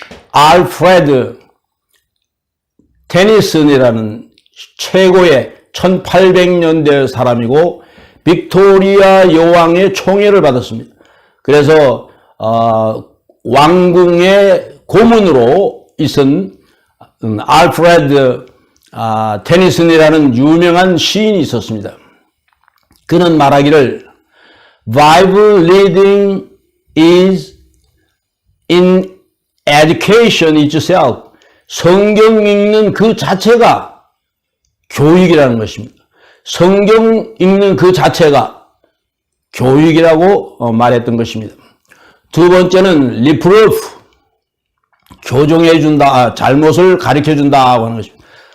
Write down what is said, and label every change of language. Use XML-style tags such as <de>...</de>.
<ko>알프레드 테니슨이라는 최고의 1800년대 사람이고 빅토리아 여왕의 총애를 받았습니다. 그래서 왕궁의 고문으로 있은 알프레드 테니슨이라는 유명한 시인이 있었습니다. 그는 말하기를</ko> <en>Bible reading is in education itself.</en> <ko>성경 읽는 그 자체가 교육이라는 것입니다. 성경 읽는 그 자체가 교육이라고 말했던 것입니다. 두 번째는 reproof, 교정해준다, 잘못을 가르쳐준다 하는 것입니다.</ko>